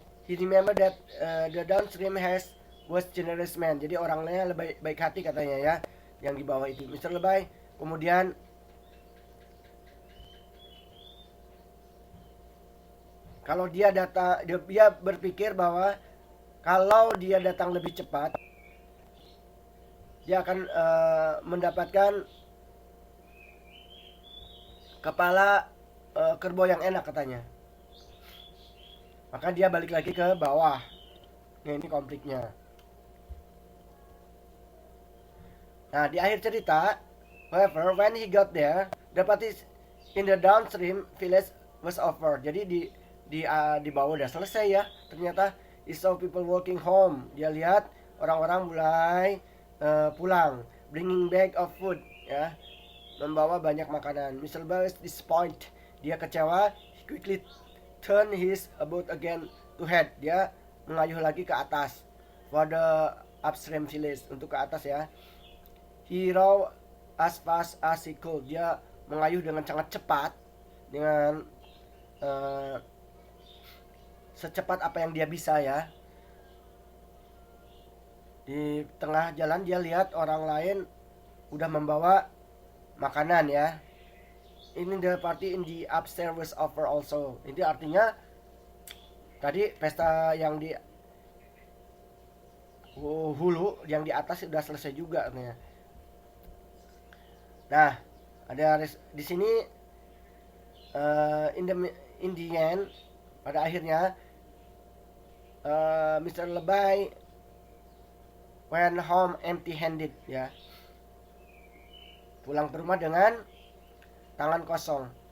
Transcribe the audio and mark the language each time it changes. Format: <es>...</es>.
<en>He remember that the downstream was generous man.</en> <id>Jadi orangnya lebih baik hati katanya ya, yang di bawah itu Mr. Lebay. Kemudian kalau dia berpikir bahwa kalau dia datang lebih cepat, dia akan mendapatkan kepala kerbau yang enak katanya. Maka dia balik lagi ke bawah. Nah, ini konfliknya. Nah, di akhir cerita,</id> <en>however, when he got there, the party in the downstream village was over.</en> <id>Jadi di bawah udah selesai ya. Ternyata</id> <en>he saw people walking home.</en> <id>Dia lihat orang-orang mulai pulang,</id> <en>bringing bag of food</en> <id>ya, membawa banyak makanan. Mr.</id> <en>Lebay was disappointed.</en> <id>Dia kecewa.</id> <en>He quickly turn his boat again to head.</en> <id>Dia mengayuh lagi ke atas,</id> <en>for the upstream village,</en> <id>untuk ke atas ya.</id> <en>He rowed as fast as he could.</en> <id>Dia mengayuh dengan sangat cepat, dengan secepat apa yang dia bisa ya. Di tengah jalan dia lihat orang lain udah membawa makanan ya.</id> <en>Ini the party in the upstairs was over also.</en> <id>Ini artinya tadi pesta yang di hulu, yang di atas sudah selesai juga artinya. Nah, ada di sini</id> <en>in the end,</en> <id>pada akhirnya Mr.</id> <en>Lebay went home empty-handed ya.</en> <id>Pulang ke rumah dengan tangan kosong.</id>